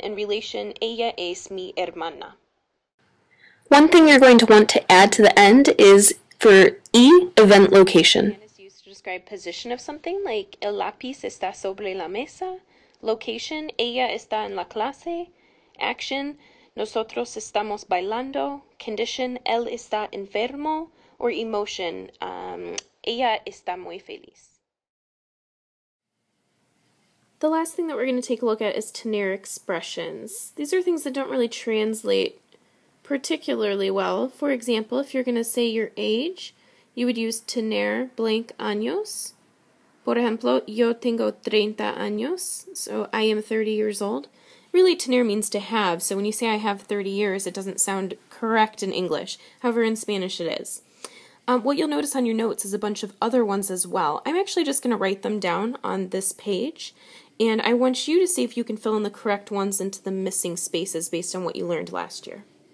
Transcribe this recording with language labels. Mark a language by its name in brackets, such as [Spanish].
[English] And relation, [Spanish] ella es mi hermana. [English] One thing you're going to want to add to the end is for E, event location. And it's used to describe position of something, like [Spanish] el lápiz está sobre la mesa. [English] Location, [Spanish] ella está en la clase. [English] Action, [Spanish] nosotros estamos bailando. [English] Condition, [Spanish] él está enfermo. [English] Or emotion, [Spanish] ella está muy feliz. [English] The last thing that we're going to take a look at is tener expressions. These are things that don't really translate particularly well. For example, if you're going to say your age, you would use tener blank años. [Spanish] Por ejemplo, yo tengo 30 años, [English] so I am 30 years old. Really, tener means to have, so when you say I have 30 years, it doesn't sound correct in English. However, in Spanish it is. What you'll notice on your notes is a bunch of other ones as well. I'm actually just going to write them down on this page, and I want you to see if you can fill in the correct ones into the missing spaces based on what you learned last year.